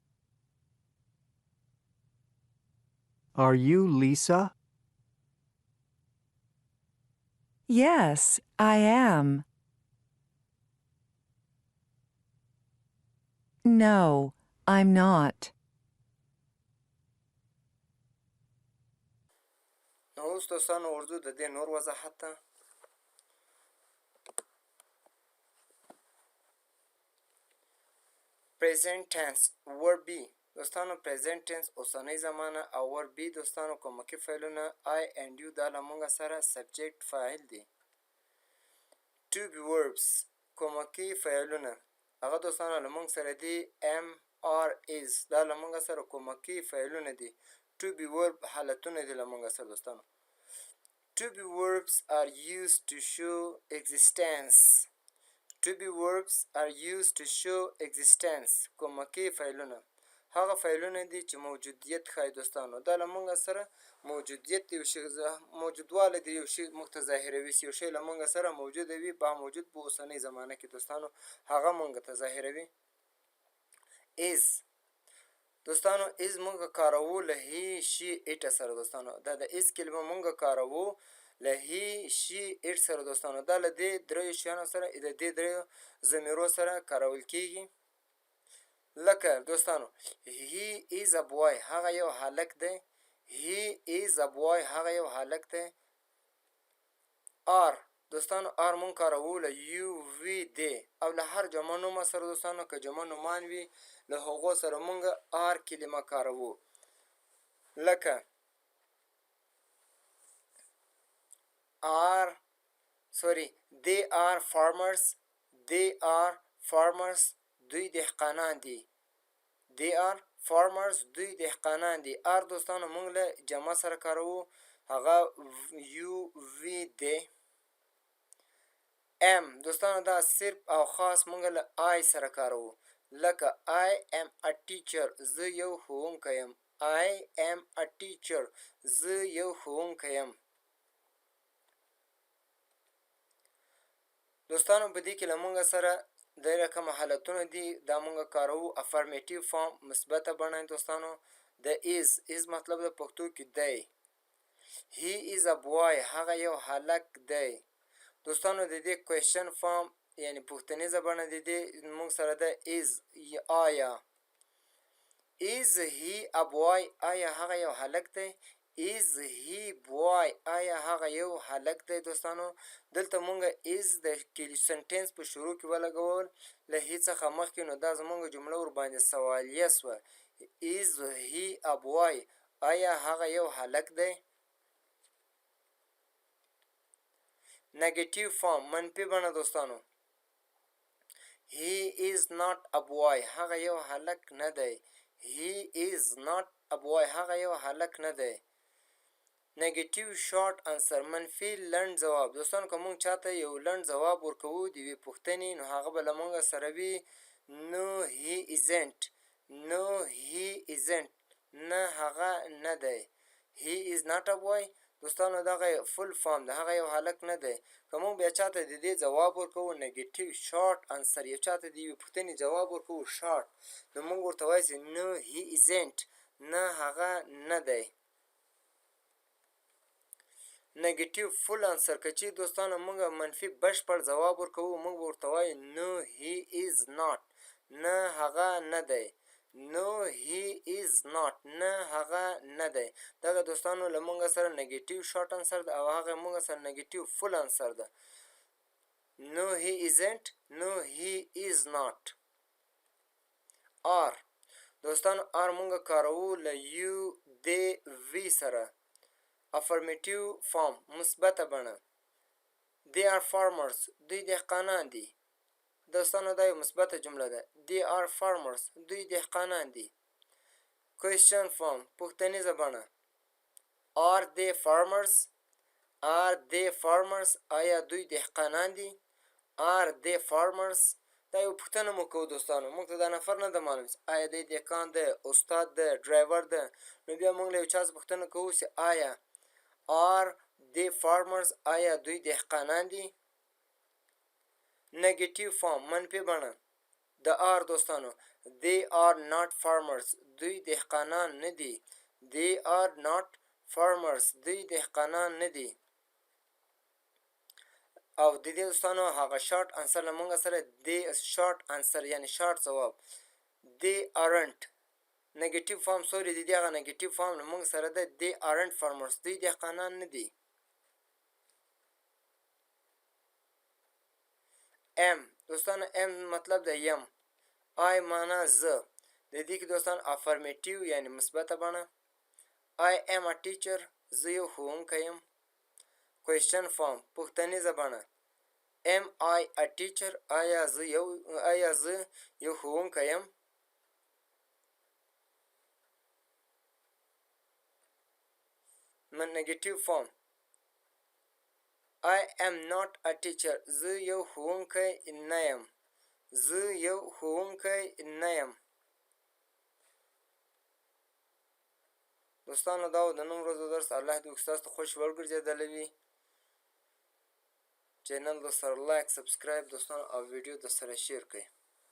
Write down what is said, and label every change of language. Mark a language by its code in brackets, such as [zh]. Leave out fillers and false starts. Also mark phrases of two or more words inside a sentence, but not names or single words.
[en] Are you Lisa? Yes, I am. No, I'm not. [ps] نو اوس دوستانو اردو د دې نور وضاحت ته [en] present tense verb be [ps] دوستانو [en] present tense [ps] اوسنۍ زمانه او [en] verb be [ps] دوستانو کومکي فعلونه [en] I and you [ps] دا له موږ سره subject فاعل دي [en] to be verbs [ps] کومکي فعلونه هغه دوستانو له موږ سره دي [en] am are is [ps] دا له موږ سره کومکي فعلونه دي [en] to be verb [ps] حالتونه دي له موږ سره دوستانو [en] to be verbs are used to show existence To be verbs are used to show existence [ps] کومکي فعلونه هغه فعلونه دي چې موجودیت ښایي دوستانو دا له موږ سره موجودیت یو شی موجودوالی د یو شي موږ ته ظاهروي چې یو شی له موږ سره موجوده وي با موجود په اوسنۍ زمانه کې دوستانو هغه موږ ته ظاهروي is دوستانو is موږ کاروو له [en] he she it [ps] سره دوستانو دا د is کلمه موږ کاروو له [en] he she it [ps] سره دوستانو دا له دې دریو شیانو سره د دې دریو ضمیرو سره کارول کیږي لکه دوستانو [en] he is a boy [ps] هغه یو هلک دی [en] he is a boy [ps] هغه یو هلک دی are دوستانو are مونږ کاروو له [en] you we they [ps] او له هر جمع نومه سره دوستانو که جمع نومان وي له هغو سره مونږ are کلمه کاروو لکه [en] they are farmers [ps] دوی دهقانان دي [en] they are farmers [ps] دوی دهقانان دي are دوستانو مونږ له جمع سره کاروو هغه [en] you we they [ps] am دوستانو دا صرف او خاص مونږ له I سره کاروو لکه [en] I am a teacher [ps] زه یو ښوونکی یم [en] I am a teacher [ps] زه یو ښوونکی یم دوستانو په دې کې له مونږ سره د رقم حالتونه دي دا مونږ کاروو [en] affirmative form [ps] مثبته بڼه دوستانو د is مطلب د پښتو کې دی [en] he is a boy [ps] هغه یو هلک دی دوستانو د دې [en] question form [ps] یعنی پوښتنیزه بڼه د دې مونږ سره ده is آیا [en] is he a boy [ps] آیا هغه یو هلک دی [en] is he boy [ps] آیا هغه یو هلک دی دوستانو دلته مونږ is د سنټنس په شروع کې ولګول له he څخه مخکې نو دا زمونږ جمله ورباندې سوالیه سوه [en] is he a boy [ps] آیا هغه یو هلک دی [en] negative form [ps] منفي بڼه دوستانو [en] he is not a boy [ps] هغه یو هلک نه دی [en] he is not a boy [ps] هغه یو هلک نه دی نیگیټیو [en] short answer [ps] منفي لنډ ځواب دوستانو که مونږ چاته یو لنډ ځواب ورکوو د یوې پوښتنې نو هغه به له مونږ سره وي [en] no he isn't no he isn't [ps] نه هغه نه دی [en] he is not a boy [ps] دوستانو دغه [en] full form [ps] ده هغه یو هلک نه دی که مونږ بیا چاته د دې ځواب ورکوو [en] negative short answer [ps] یو چاته د یوې پوښتنې ځواب ورکوو شارټ نو مونږ ورته وایو چې [en] no he isn't [ps] نه هغه نه دی [en] negative full answer [ps] که چی دوستانو مونږ منفي بشپړ ځواب ورکوو مونږ ورته وایو [en] no he is not [ps] نه هغه نه دی [en] no he is not [ps] نه هغه نه دی دغه دوستانو له مونږ سره [en] negative short answer [ps] ده او هغه مونږ سره [en] negative full answer [ps] ده [en] no he isn't no he is not [ps] are دوستانو are مونږ کاروو له [en] you they we [ps] سره [en] affirmative form [ps] مثبته بڼه [en] they are farmers [ps] دوی دهقانان دي دوستانو دا یو مثبته جمله ده [en] they are farmers [ps] دوی دهقانان دي [en] question form [ps] پوښتنیزه بڼه are [en] they farmers [ps] آیا دوی دهقانان دي [en] are they farmers [ps] دا یو پوښتنه مو کوو دوستانو موږ ته دا نفر نه ده معلوم آیا دی دهقان ده استاد ده ډرایور ده نو بیا موږ له یو چا څخه پوښتنه کوو چې آیا [en] are they farmers [ps] آیا دوی دهقانان دي [en] negative form [ps] منفي بڼه د are دوستانو [en] they are not farmers [ps] دوی دهقانان نه دي [en] they are not farmers [ps] دوی دهقانان نه دي او د دې دوستانو هغه [en] short answer [ps] له موږ سره د [en] short answer [ps] یعنی شارټ ځواب [en] they aren't negative form [ps] سوري د دې هغه [en] negative form [ps] له موږ سره ده [en] they aren't farmers [ps] دوی دهقانان نه دي am دوستانو am مطلب د یم I معنا زه د دې کې دوستان افرمیټیو یعنی مثبته بڼه [en] I am a teacher [ps] زه یو ښوونکی یم [en] question form [ps] پوښتنیزه بڼه [en] am I a teacher [ps] آیا زه یو ښوونکی یم [en] negative form I am not a teacher [ps] زه یو ښوونکی نه یم دوستانو دا و د نن ورځو درس الله دې ستاسو ته خوش ورګرځېدلی وي چینل د سره [en] like subscribe [ps] دوستانو او ویډیو د سره شیر کړئ